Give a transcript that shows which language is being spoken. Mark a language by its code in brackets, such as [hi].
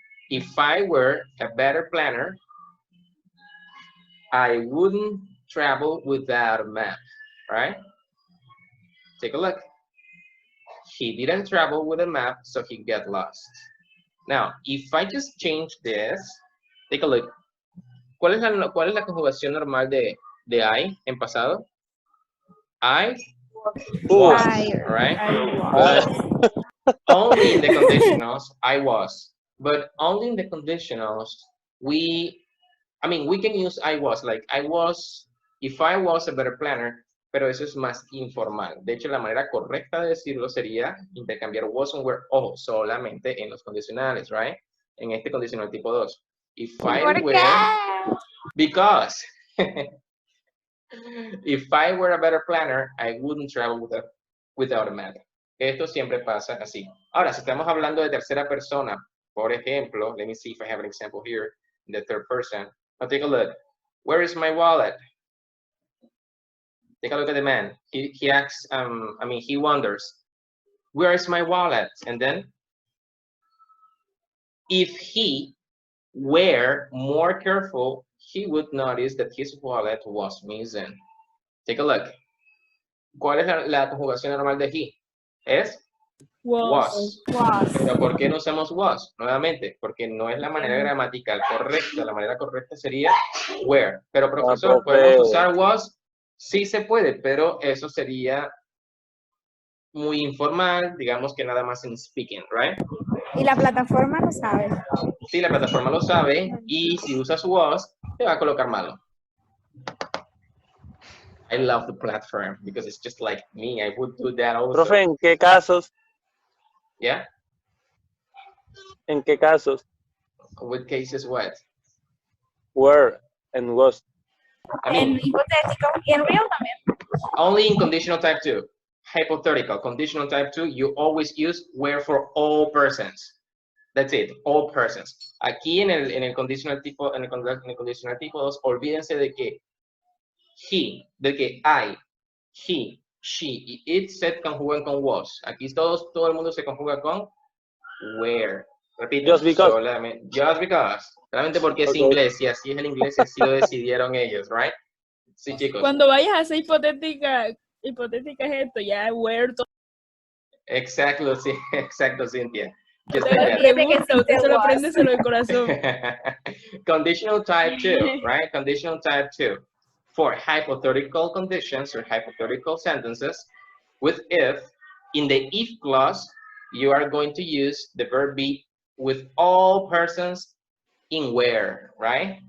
[en] If I were a better planner, I wouldn't travel without a map, right? Take a look. He didn't travel with a map, so he got lost. Now, if I just change this, take a look. [es] ¿Cuál es la conjugación normal de I en pasado? [en] I was, right? But only in the conditionals, I was. But only in the conditionals, we can use I was, like I was, if I was a better planner, [es] pero eso es más informal. De hecho, la manera correcta de decirlo sería intercambiar was and were o solamente en los condicionales, right? En este condicional tipo 2. [en] If I were, because if I were a better planner, I wouldn't travel without a map. [es] Esto siempre pasa así. Ahora, si estamos hablando de tercera persona, por ejemplo, [en] let me see if I have an example here in the third person. Now take a look. Where is my wallet? Take a look at the man. He asks, he wonders, where is my wallet? And then, if he were more careful, he would notice that his wallet was missing. Take a look. [es] ¿Cuál es la conjugación normal de he? Es was. Pero ¿por qué no usamos was? Nuevamente, porque no es la manera gramatical correcta. La manera correcta sería were. Pero profesor, ¿podemos usar was? Sí se puede, pero eso sería muy informal, digamos que nada más en speaking, right? Y la plataforma lo sabe. Sí, la plataforma lo sabe, y si usas was, te va a colocar malo. [en] I love the platform because it's just like me. I would do that also. [es] Profe, ¿en qué casos? [en] Yeah? [es] ¿En qué casos? [en] What cases what? Were and was. [es] En hipotético y en real también. [en] Only in conditional type 2. Hypothetical. Conditional type 2, you always use were for all persons. That's it, all persons. [es] Aquí en el conditional tipo, en el conditional tipo 2, olvídense de que he, de que I, he, she y it se conjugan con was. Aquí todo el mundo se conjuga con were. Repito, [en] Just because. Just because. [es] Solamente porque es inglés, y así es el inglés, y así lo decidieron ellos, right? Sí, chicos. Cuando vayas a hacer hipotética es esto, ya where. Exacto, sí, exacto, Cynthia. Just Usted [en] like [es] le pregunta, usted solo aprende solo el corazón. [en] Conditional type 2, right? Conditional type 2. For hypothetical conditions or hypothetical sentences with if, in the if clause, you are going to use the verb be with all persons in where, right?